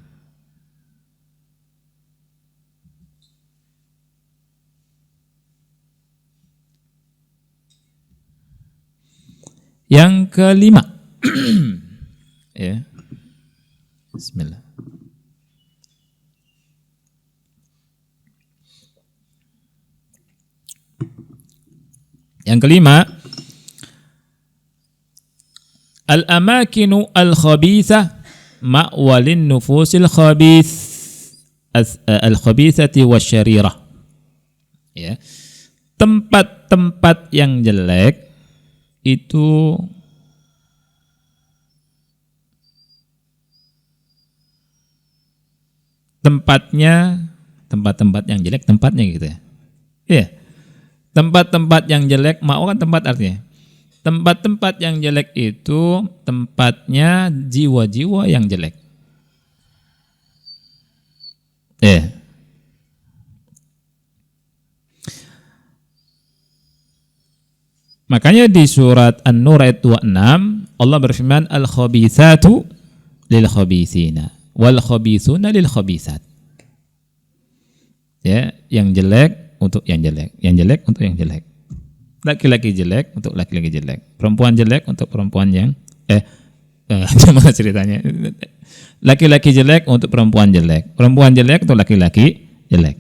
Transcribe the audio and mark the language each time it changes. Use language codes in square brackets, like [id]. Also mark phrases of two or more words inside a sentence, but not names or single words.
[id] Yang kelima. Ya. Bismillah. Yang kelima, [ar] الأماكن الخبيثة مأوى للنفوس الخبيثة والشريرة. [id] Ya. Tempat-tempat yang jelek itu tempat-tempat yang jelek tempatnya gitu ya. Iya. Tempat-tempat yang jelek, mau kan tempat artinya. Tempat-tempat yang jelek itu tempatnya jiwa-jiwa yang jelek. Makanya di surat An-Nur ayat 26 Allah berfirman [ar] الخبيثات للخبيثين والخبيثون للخبيثات. [id] Ya, yang jelek untuk yang jelek, yang jelek untuk yang jelek. Laki-laki jelek untuk laki-laki jelek, perempuan jelek untuk perempuan yang gimana ceritanya? Laki-laki jelek untuk perempuan jelek, perempuan jelek untuk laki-laki jelek.